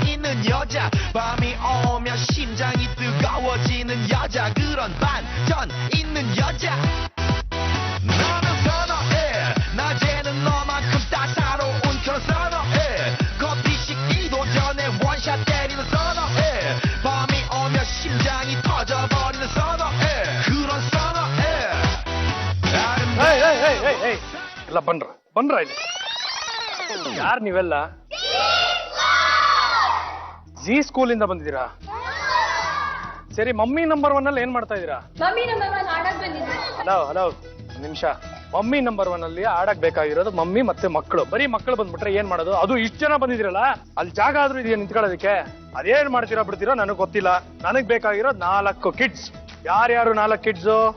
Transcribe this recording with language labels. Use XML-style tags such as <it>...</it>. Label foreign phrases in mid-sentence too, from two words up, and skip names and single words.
<ko>있는 여자 밤이 오면 심장이 뜨거워지는 여자 그런 반전 있는 여자 너는 선어해 낮에는 너만큼 따사로운 그런 선어해 커피 식기도 전에 원샷 때리는 선어해 밤이 오면 심장이 터져버리는 선어해 그런 선어해</ko> <kn>ಎಲ್ಲ ಬಂದ್ರ ಇಲ್ಲಿ ಯಾರು ನೀವೆಲ್ಲ ಜಿ ಸ್ಕೂಲ್ ಇಂದ ಬಂದಿದ್ದೀರಾ ಸರಿ</kn> <en>mummy number 1</en> <kn>ಅಲ್ಲಿ ಏನ್ ಮಾಡ್ತಾ ಇದ್ದೀರಾ ಹಲೋ ನಿಮಿಷ</kn> <en>mummy number 1</en> <kn>ಅಲ್ಲಿ ಆಡಕ್ ಬೇಕಾಗಿರೋದು ಮಮ್ಮಿ ಮತ್ತೆ ಮಕ್ಕಳು ಬರೀ ಮಕ್ಕಳು ಬಂದ್ಬಿಟ್ರೆ ಏನ್ ಮಾಡೋದು ಅದು ಇಷ್ಟು ಜನ ಬಂದಿದ್ದೀರಲ್ಲ ಅಲ್ಲಿ ಜಾಗ ಆದ್ರೂ ಇದೆಯಾ ನಿಂತ್ಕೊಳ್ಳೋದಕ್ಕೆ ಅದೇನ್ ಮಾಡ್ತೀರಾ ಬಿಡ್ತೀರೋ ನನಗ್ ಗೊತ್ತಿಲ್ಲ ನನಗ್ ಬೇಕಾಗಿರೋದು 4 ಕಿಡ್ಸ್ ಯಾರ್ಯಾರು 4 ಕಿಡ್ಸ್</kn>